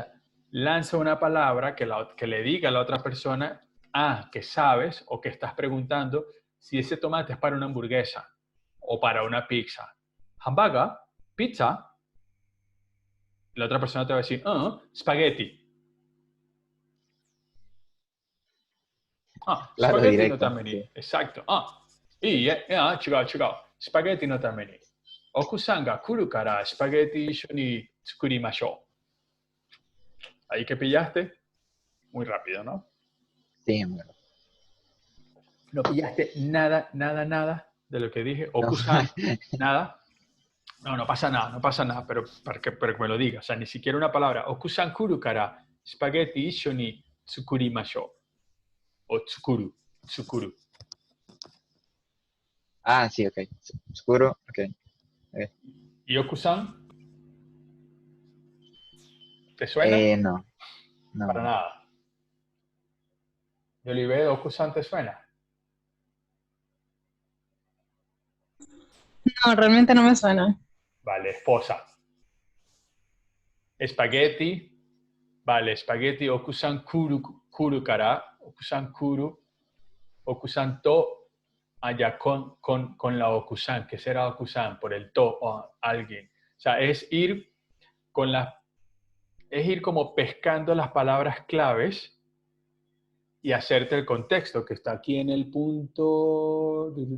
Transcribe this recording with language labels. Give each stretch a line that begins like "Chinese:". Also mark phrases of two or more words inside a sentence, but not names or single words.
Spanish: sea, lanza una palabra que le diga a la otra persona, que sabes o que estás preguntando si ese tomate es para una hamburguesa o para una pizza. Hamburger, pizza, la otra persona te va a decir, spaghetti. Claro,
Japanese: スパゲッティの
Spanish: directo,
Japanese: tameni.
Spanish: sí. Exacto.
Japanese: Chigao. スパゲッティのために. 奥さんが来るからスパゲッティ一緒に作りましょう.
Spanish: Ahí que pillaste, muy rápido, ¿no? Sí, bueno. No pillaste nada de lo que dije. No, Oku-san, nada. No, no pasa nada, pero que me lo digas. O sea, ni siquiera una palabra.
Japanese: 奥さん来るからスパゲッティ一緒に作りましょう. O tsukuru.
Spanish: sí, ok. Oscuro, ok. Eh, ¿Y Oku-san? ¿Te suena? no, Para no. nada. ¿Y Oliver Oku-san te suena? No, realmente no me suena. Vale, esposa. Espagueti.
Japanese: Vale, スパゲッティ奥さん来るから. 奥さん来る. 奥さんと.
Spanish: Allá con la Oku-san. ¿Qué será Oku-san? Por el to o alguien. O sea, es ir como pescando las palabras claves y hacerte el contexto, que está aquí en el punto...